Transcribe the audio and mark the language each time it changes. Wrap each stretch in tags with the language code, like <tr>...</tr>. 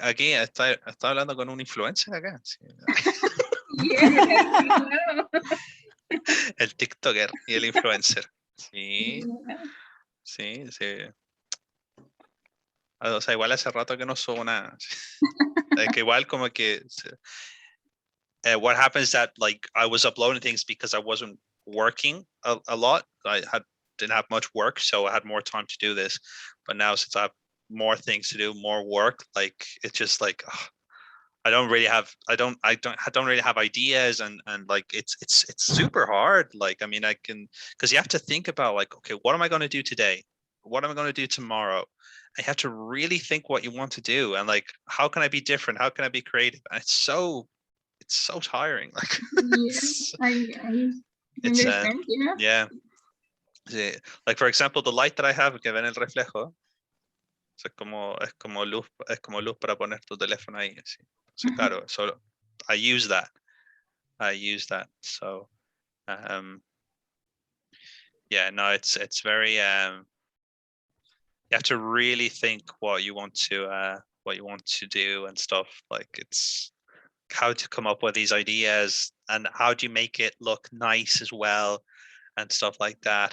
<es>aquí está hablando con un influencer acá. Sí.</es> <en>Yeah,</en> <es>El TikToker y el influencer. Sí,</es> <en>yeah.</en> <es>sí, sí. O sea, igual hace rato que no subo nada.</es> <en>Like,</en> <es>igual como que</es> <en>what happens that like I was uploading things because I wasn't working a lot. Didn't have much work, so I had more time to do this. But now since I have more things to do, more work, like it's just like I don't really have ideas, and like it's super hard. Like, I mean, I can, because you have to think about like, okay, what am I going to do today? What am I going to do tomorrow? I have to really think what you want to do, and like, how can I be different? How can I be creative? And it's so tiring. Like, Yeah, I it's understand. Yeah. yeah. Like, for example, the light that I have,</en> <es>que ven el reflejo, es como luz para poner tu teléfono ahí.</es> <en>Así. So, claro, so I use that. So, yeah, no, it's very you have to really think what you want to do and stuff. Like, it's how to come up with these ideas, and how do you make it look nice as well, and stuff like that.</en>